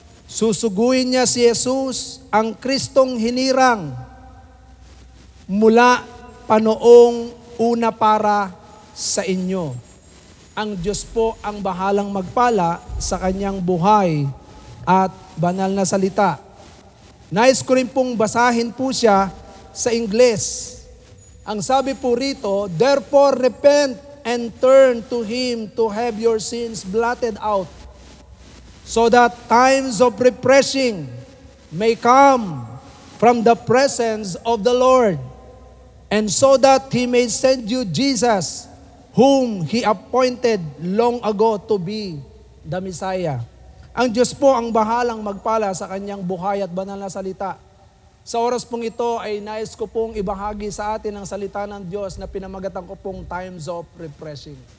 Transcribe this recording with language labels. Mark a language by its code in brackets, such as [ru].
[tl] Susuguin niya si Jesus, ang Kristong hinirang, mula panoong una para sa inyo. Ang Diyos po ang bahalang magpala sa kanyang buhay at banal na salita. Nais ko rin pong basahin po siya sa Ingles. Ang sabi po rito, [en] therefore repent and turn to Him to have your sins blotted out, so that times of refreshing may come from the presence of the Lord, and so that He may send you Jesus, whom He appointed long ago to be the Messiah. [tl] Ang Diyos po ang bahalang magpala sa kanyang buhay at banal na salita. Sa oras pong ito ay nais ko pong ibahagi sa atin ang salita ng Diyos na pinamagatan ko pong [en] times of refreshing.